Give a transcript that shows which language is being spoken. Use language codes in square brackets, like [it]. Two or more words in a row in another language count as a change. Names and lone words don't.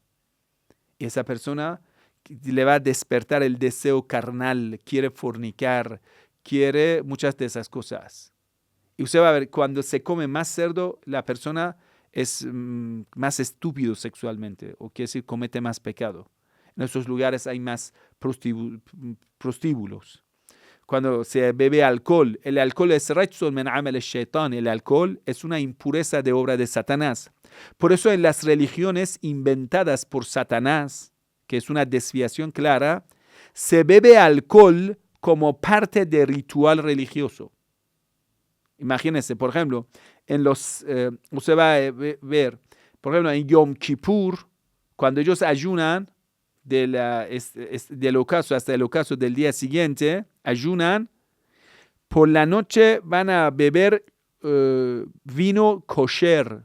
[es] Y esa persona le va a despertar el deseo carnal, quiere fornicar, quiere muchas de esas cosas. Y usted va a ver, cuando se come más cerdo, la persona es más estúpido sexualmente, o quiere decir, comete más pecado. En esos lugares hay más prostíbulos. Cuando se bebe alcohol, el alcohol es [ar] رجس من عمل الشيطان, [es] el alcohol es una impureza de obra de Satanás. Por eso en las religiones inventadas por Satanás, que es una desviación clara, se bebe alcohol como parte de ritual religioso. Imagínense, por ejemplo, usted va a ver, por ejemplo, en Yom Kippur, cuando ellos ayunan del ocaso hasta el ocaso del día siguiente, ayunan, por la noche van a beber vino kosher.